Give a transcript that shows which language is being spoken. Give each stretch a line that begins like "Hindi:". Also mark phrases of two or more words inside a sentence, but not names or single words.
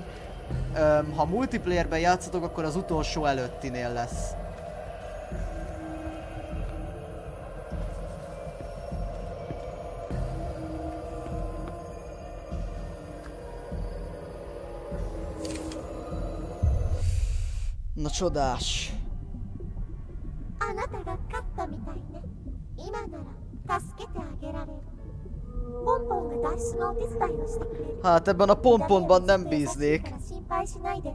Hungarian: Ha multiplayerben játszatok, akkor az utolsó előttinél lesz. Na csodás.
Japanese: あなたが勝ったみたいね。今なら助けてあげられる。ポンポンが脱出のお手伝いをしてくれる。
Hungarian: Hát ebben a pomponban nem bíznék.
Japanese: 心配しないで。